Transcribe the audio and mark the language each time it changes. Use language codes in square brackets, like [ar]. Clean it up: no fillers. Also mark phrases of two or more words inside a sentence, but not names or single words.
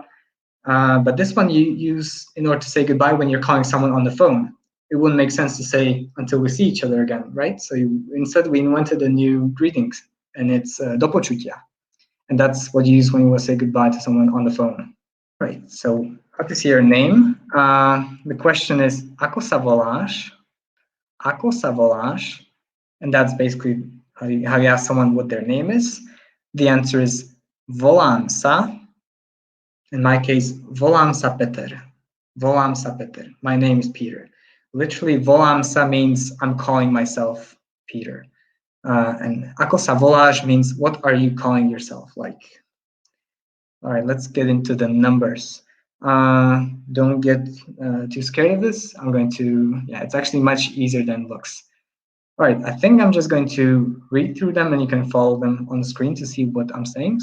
[en] But this one you use in order to say goodbye when you're calling someone on the phone. It wouldn't make sense to say until we see each other again, right? So instead we invented a new greetings, and it's [sk] do počutia. [en] And that's what you use when you want to say goodbye to someone on the phone. Right, so how to say your name? The question is, [sk] ako sa voláš? Ako sa voláš? [en] And that's basically how you ask someone what their name is. The answer is [sk] volám sa. [en] In my case, [sk] volám sa Peter. Volám sa Peter. [en] My name is Peter. Literally, [sk] volám sa [en] means I'm calling myself Peter. And [sk] ako sa voláš [en] means what are you calling yourself like? All right, let's get into the numbers. Don't get too scared of this. I'm going to, it's actually much easier than it looks. All right, I think I'm just going to read through them and you can follow them on the screen to see what I'm saying.